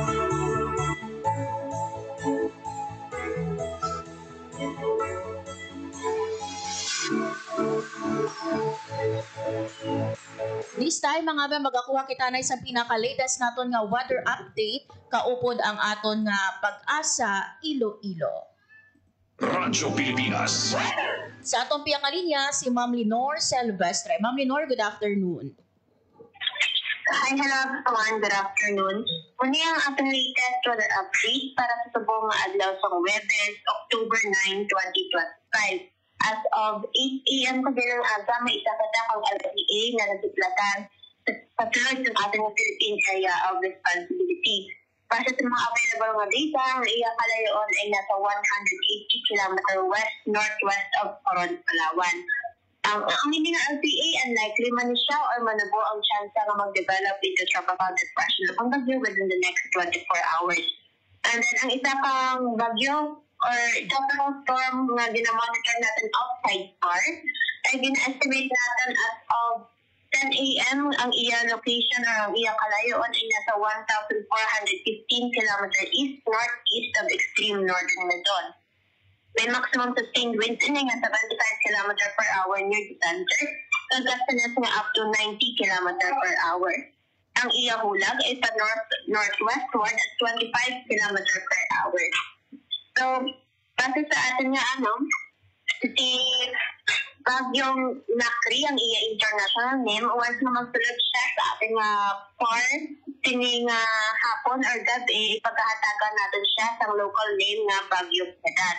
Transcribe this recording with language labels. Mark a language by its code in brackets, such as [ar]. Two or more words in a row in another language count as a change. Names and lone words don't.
[en] This time [hil] mga biya magakuha kita na isang pinaka-latest naton nga weather update kaupod ang aton nga Pag-asa Iloilo. Radyo Pilipinas. Sa atong piyang linya, si Ma'am Lenore Silvestre. Ma'am Lenore, [en] good afternoon. Hi, hello everyone. Good afternoon. [hil] Muna ang ating [en] latest weather update [hil] para sa subong nga adlaw sa Huwebes, October 9, 2025. [en] As of 8 a.m. [hil] kagalang aga, may isa ka dakang LPA na nasiplatan sa sulod ng ating Philippine Area of Responsibility. Para sa mga available nga data, ang iya kalayoon ay nasa 180 [en] km west-northwest of [hil] Coron, Palawan. Ang hindi nga LPA, unlikely man siya or manubo ang chance nga mag-develop [en] into tropical depression [hil] ng bagyo [en] within the next 24 hours. And then, [hil] ang isa pang bagyo or [en] tropical storm [hil] na ginamonitor natin [en] outside PAR [hil] ay gina-estimate natin [en] as of 10 a.m. [hil] ang iya location or ang iya kalayuan ay nasa 1,415 [en] km east-northeast of extreme northern Luzon. [hil] May [en] maximum sustained winds [hil] na nga 75 [en] km per hour near the center, [hil] kagastanas nga [en] up to 90 km per hour. [hil] Ang iya hulag ay sa northwestward [en] at 25 km per hour. [hil] So, kasi sa atin nga si Bagyong Nakri, ang iya [en] international name, [hil] once na magsulod siya sa ating PAR, tining hapon or gabi, ipagkahatagan natin siya sa [en] local name [hil] nga Bagyong Sedan.